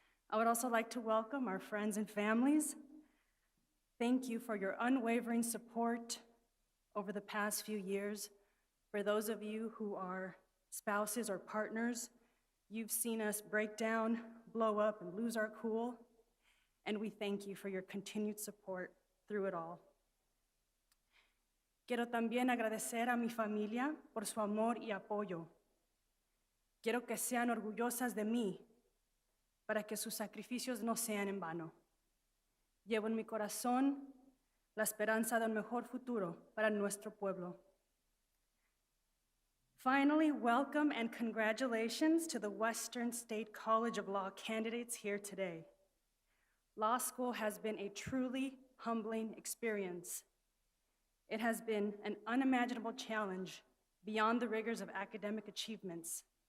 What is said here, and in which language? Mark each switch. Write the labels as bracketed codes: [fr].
[en] I would also like to welcome our friends and families. Thank you for your unwavering support over the past few years. For those of you who are spouses or partners, you've seen us break down, blow up, and lose our cool, and we thank you for your continued support through it all. [es] Quiero también agradecer a mi familia por su amor y apoyo. Quiero que sean orgullosas de mí para que sus sacrificios no sean en vano. Llevo en mi corazón la esperanza de un mejor futuro para nuestro pueblo. [en] Finally, welcome and congratulations to the Western State College of Law candidates here today. Law school has been a truly humbling experience. It has been an unimaginable challenge beyond the rigors of academic achievements.